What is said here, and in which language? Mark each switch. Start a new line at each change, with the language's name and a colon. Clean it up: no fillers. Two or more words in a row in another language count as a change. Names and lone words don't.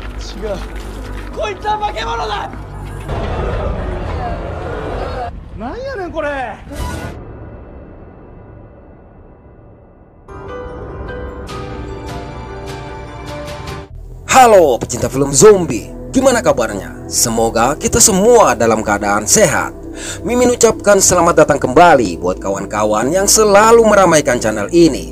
Japanese: 違う。こいつは化け物だ。なんやねんこれ。
Indonesian: Halo pecinta film zombie, gimana kabarnya? Semoga kita semua dalam keadaan sehat. Mimin ucapkan selamat datang kembali buat kawan-kawan yang selalu meramaikan channel ini.